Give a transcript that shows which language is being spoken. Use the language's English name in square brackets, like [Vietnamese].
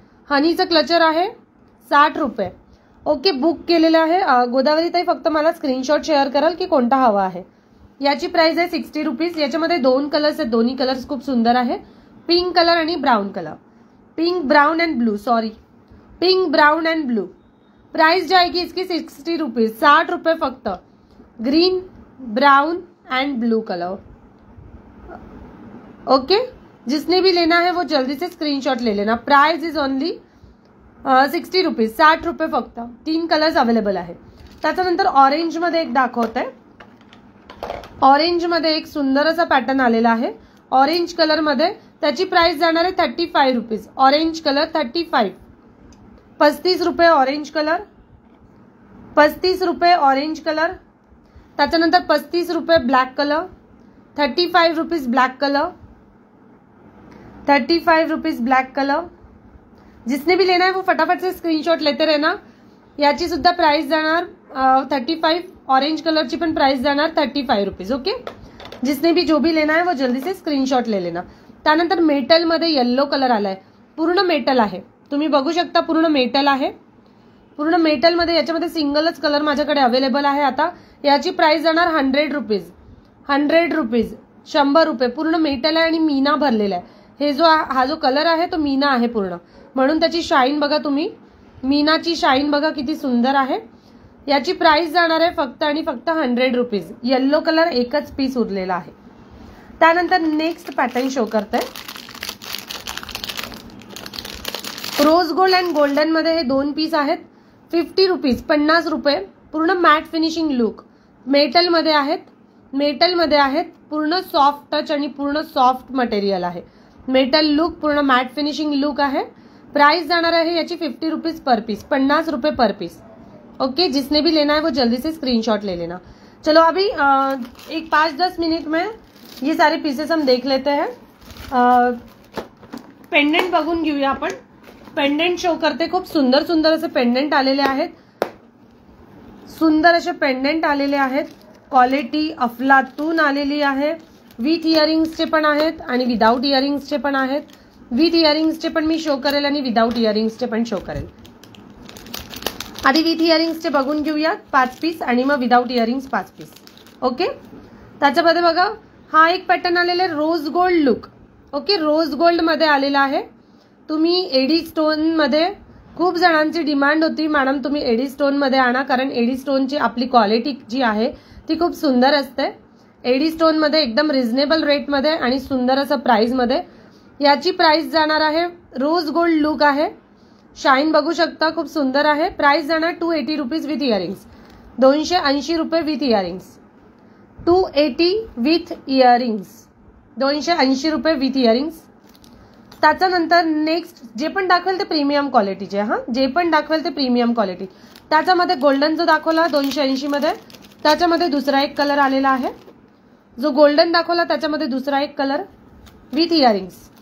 [Marathi] हनीचं clutcher आहे 60 रुपये. Okay, book केलेलं आहे. गोदावरी ताई फक्त मला स्क्रीनशॉट शेअर कराल की कोणता हवा आहे. याची प्राइस आहे 60 रुपीज. याच्यामध्ये 2 कलर्स आहेत, दोन्ही कलर्स खूप सुंदर आहे, पिंक कलर आणि brown colour. [English] Pink brown and blue, sorry pink brown and blue. [Hindi] Price जाएगी इसकी 60 रुपीज, 60 रुपये फक्त. [English] Green brown and blue colour. [Hindi] Okay, जिसने भी लेना है वो जल्दी से स्क्रीनशॉट ले लेना. [English] price is only 60 rupees, [Marathi] 60 रुपये फक्त. 3 कलर्स अवेलेबल आहे. त्याच्यानंतर ऑरेंज मध्ये एक दाखवते. ऑरेंज मध्ये एक सुंदर असा पॅटर्न आलेला आहे ऑरेंज कलर मध्ये. त्याची प्राइस जाणार आहे 35 रुपीज. ऑरेंज कलर 35, 35 रुपये ऑरेंज कलर, 35 रुपये ऑरेंज कलर. त्याच्यानंतर 35 रुपये black colour, 35 rupees black colour, 35 rupees black colour. [Hindi] जिसने भी लेना है वो फटाफट से स्क्रीनशॉट लेते रहना. [Marathi] याची सुद्धा प्राइस जाणार 35. ऑरेंज कलरची पण प्राइस जाणार 35 रुपीज. [Hindi] ओके, जिसने भी जो भी लेना है वो जल्दी से स्क्रीनशॉट ले लेना. [Marathi] त्यानंतर मेटल मध्ये येल्लो कलर आलाय, पूर्ण मेटल आहे. तुम्ही बघू शकता पूर्ण मेटल आहे, पूर्ण मेटल मध्ये. याच्यामध्ये सिंगलच कलर माझ्याकडे अवेलेबल आहे आता. याची प्राइस जाणार 100 रुपीज, 100 रुपीज, 100 रुपये. पूर्ण मेटल आहे आणि मीना भरलेला आहे. हे हा जो कलर आहे तो मीना आहे पूर्ण, म्हणून त्याची शाईन बघा तुम्ही, मीनाची शाईन बघा किती सुंदर आहे. याची प्राइस जाणार आहे फक्त आणि फक्त 100 रुपीज. येल्लो कलर एकच पीस उरलेला आहे. त्यानंतर नेक्स्ट पॅटर्न शो करते. रोज गोल्ड अँड गोल्डन मध्ये हे 2 पीस आहेत. 50 रुपीज, 50 रुपये. पूर्ण मॅट फिनिशिंग लुक, मेटल मध्ये आहेत, मेटल मध्ये आहेत. पूर्ण सॉफ्ट टच आणि पूर्ण सॉफ्ट मटेरियल आहे. मेटल लुक, पूर्ण मॅट फिनिशिंग लुक आहे. प्राइस जाणार आहे याची 50 रुपीज पर पीस, 50 रुपये पर पीस. [Hindi] ओके, जिसने भी लेना है वो जल्दी से स्क्रीनशॉट ले लेना. चलो अभी एक 5-10 मिनट में ये सारे पीसेस हम देख लेते हैं. [Marathi] पेंडेंट बघून घेऊया आपण. पेंडेंट शो करते. खूप सुंदर सुंदर असे पेंडेंट आलेले आहेत, सुंदर असे पेंडेंट आलेले आहेत. क्वालिटी अफलातून आलेली आहे. विथ इयरिंग्सचे पण आहेत आणि विदाउट इयरिंग्सचे पण आहेत. विथ इयरिंग्सचे पण मी शो करेल आणि विदाउट इयरिंग्सचे पण शो करेल. आधी विथ इयरिंग्सचे बघून घेऊया 5 पीस आणि मग विदाउट इयरिंग्स 5 पीस. ओके, त्याच्यामध्ये बघा हा एक पॅटर्न आलेला आहे rose gold look. Okay, rose gold मध्ये आलेला आहे. तुम्ही एडी स्टोन मध्ये खूप जणांची डिमांड होती, मॅडम तुम्ही एडी स्टोन मध्ये आणा, कारण एडी स्टोनची आपली क्वालिटी जी आहे ती खूप सुंदर असते. एडी स्टोन मध्ये एकदम रिझनेबल रेट मध्ये आणि सुंदर असं प्राइस मध्ये. याची प्राइस जाणार आहे, रोज गोल्ड लुक आहे, शाईन बघू शकता खूप सुंदर आहे. प्राइस जाणार 280 रुपीज विथ इयरिंग्स, 280 रुपये विथ इयरिंग्स, 280 विथ इयरिंग्स, 280 रुपये विथ इयरिंग्स. त्याच्यानंतर नेक्स्ट जे पण दाखवेल ते प्रीमियम क्वालिटीचे, हा जे पण दाखवेल ते प्रीमियम क्वालिटी. त्याच्यामध्ये गोल्डन जो दाखवला 280 मध्ये, त्याच्यामध्ये दुसरा एक कलर आलेला आहे. जो गोल्डन दाखवला त्याच्यामध्ये दुसरा एक कलर विथ इयरिंग्स.